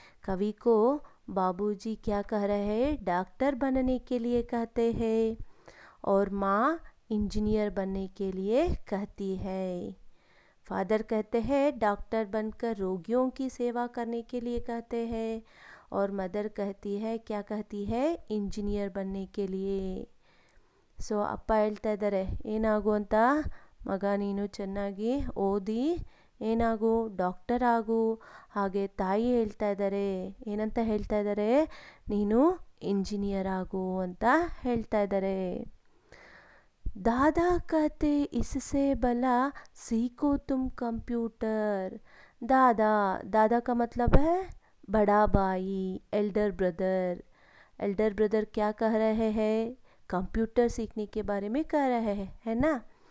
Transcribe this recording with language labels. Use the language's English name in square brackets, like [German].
[Hindi] कवि को बाबूजी क्या कह रहे हैं, डॉक्टर बनने के लिए कहते हैं। और माँ इंजीनियर बनने के लिए कहती है। फादर कहते हैं डॉक्टर बनकर रोगियों की सेवा करने के लिए कहते हैं, और मदर कहती है, क्या कहती है, इंजीनियर बनने के लिए. [Kannada] ಸೊ ಅಪ್ಪ ಹೇಳ್ತಾ ಇದ್ದಾರೆ, ಏನಾಗು ಅಂತ ಮಗ, ನೀನು ಚೆನ್ನಾಗಿ ಓದಿ ಏನಾಗು, ಡಾಕ್ಟರ್ ಆಗು. ಹಾಗೆ ತಾಯಿ ಹೇಳ್ತಾ ಇದ್ದಾರೆ, ಏನಂತ ಹೇಳ್ತಾ ಇದ್ದಾರೆ, ನೀನು ಇಂಜಿನಿಯರ್ ಆಗು ಅಂತ ಹೇಳ್ತಾ ಇದ್ದಾರೆ. [Hindi] दादा कहते इससे भला सीखो तुम कंप्यूटर. दादा, दादा का मतलब है बड़ा भाई, एल्डर ब्रदर. एल्डर ब्रदर क्या कह रहे हैं, कंप्यूटर सीखने के बारे में कह रहे हैं, है ना.